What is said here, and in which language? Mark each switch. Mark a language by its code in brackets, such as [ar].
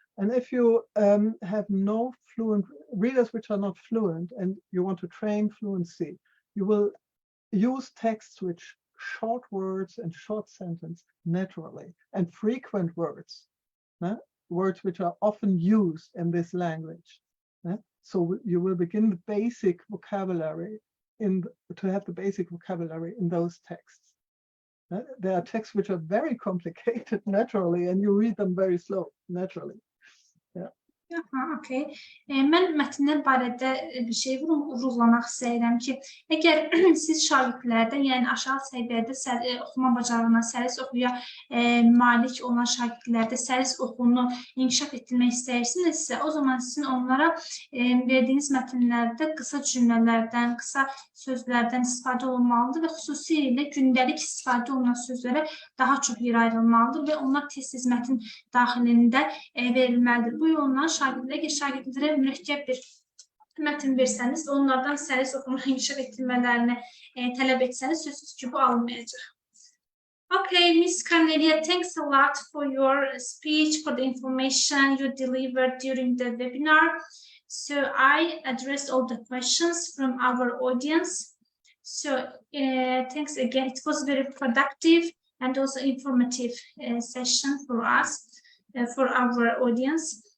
[en] And if you have no fluent readers which are not fluent, and you want to train fluency, you will use texts which short words and short sentence naturally, and frequent words, words which are often used in this language. So you will begin the basic vocabulary to have the basic vocabulary in those texts. There are texts which are very complicated naturally, and you read them very slow naturally. Yeah. Okay. [az] Mən mətnlər barədə bir şey vurğulamaq istəyirəm ki, əgər siz şagirdlərdən, yəni aşağı səviyyədə oxuma bacarığına, səlis oxuya malik olan şagirdlərdə səlis oxunu inkişaf etdirmək istəyirsinizsə, o zaman sizin onlara verdiyiniz mətnlərdə qısa cümlələrdən, qısa sözlərdən istifadə olunmalıdır və xüsusilə gündəlik istifadə olunan sözlərə daha çox yer ayrılmalıdır və onlar tez-tez mətn daxilində verilməlidir. Bu yolla şagirdlərə mürəkkəb bir mətn versəniz, onlardan səlis oxunu inkişaf etdirmələrini tələb etsəniz, sözsüz ki, bu alınmayacaq. [en] Okay, Ms. Cornelia, thanks a lot for your speech, for the information you delivered during the webinar. So I addressed all the questions from our audience. So thanks again. It was very productive and also informative session for us, for our audience.